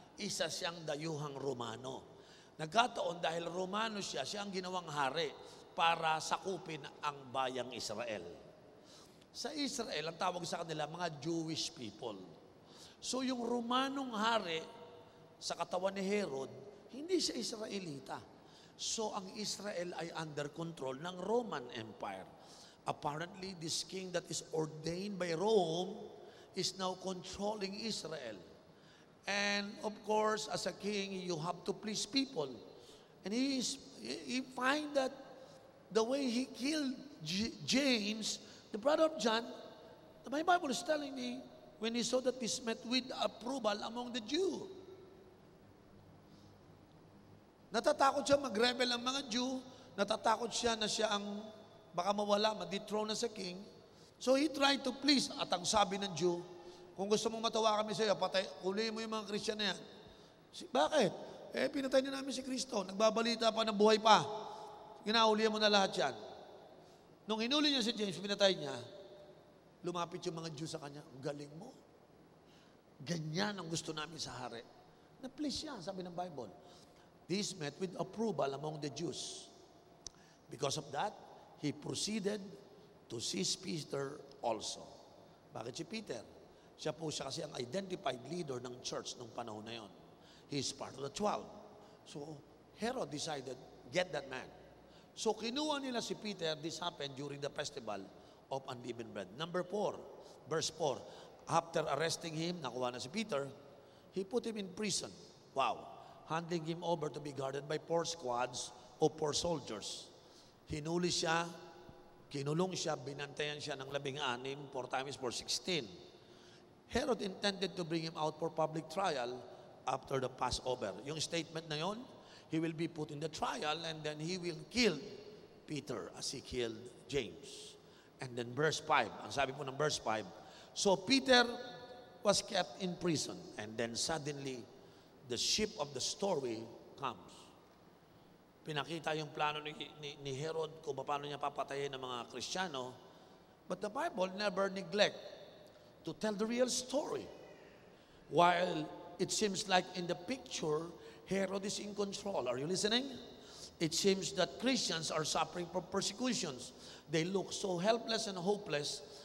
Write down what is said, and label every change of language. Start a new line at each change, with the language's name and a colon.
Filipino: Isa siyang dayuhang Romano. Nagkataon dahil Romano siya ang ginawang hari para sakupin ang bayang Israel. Sa Israel, ang tawag sa kanila, mga Jewish people. So yung Romanong hari, sa katawan ni Herod, hindi siya Israelita. So ang Israel ay under control ng Roman Empire.
English: Apparently, this king that is ordained by Rome is now controlling Israel. And of course, as a king, you have to please people. And he find that the way he killed James, the brother of John, my Bible is telling me, when he saw that this met with approval among the Jew.
Filipino: Natatakot siya mag-rebel ang mga Jew, natatakot siya na siya ang baka mawala, ma-dethrone na sa king.
English: So he tried to please,
Filipino: at ang sabi ng Jew, kung gusto mong matawa kami sa iyo, patay, kulihin mo yung mga Christian na yan. Bakit? Pinatay na namin si Kristo, nagbabalita pa na buhay pa. Ginaulihan mo na lahat yan. Nung hinuli niya si James, pinatay niya, lumapit yung mga Jew sa kanya, ang galing mo. Ganyan ang gusto namin sa hari. Na-please siya, sabi ng Bible.
English: This met with approval among the Jews. Because of that, he proceeded to seize Peter also.
Filipino: Bakit si Peter? Siya po siya kasi ang identified leader ng church nung panahon na yon.
English: He is part of the 12. So, Herod decided, get that man. So,
Filipino: kinuha nila si Peter.
English: This happened during the festival of unleavened bread. Number 4, verse 4. After arresting him,
Filipino: nakuha na si Peter,
English: he put him in prison. Wow. Handing him over to be guarded by 4 squads of 4 soldiers.
Filipino: Hinuli siya, kinulong siya, binantayan siya ng 16, 4 times 4, 16.
English: Herod intended to bring him out for public trial after the Passover.
Filipino: Yung statement na yon,
English: he will be put in the trial and then he will kill Peter as he killed James. And then verse 5,
Filipino: ang sabi po ng verse 5,
English: so Peter was kept in prison and then suddenly the ship of the story comes.
Filipino: Pinakita yung plano ni Herod kung paano niya papatayin ng mga Kristiyano.
English: But the Bible never neglect to tell the real story. While it seems like in the picture, Herod is in control. Are you listening? It seems that Christians are suffering from persecutions. They look so helpless and hopeless.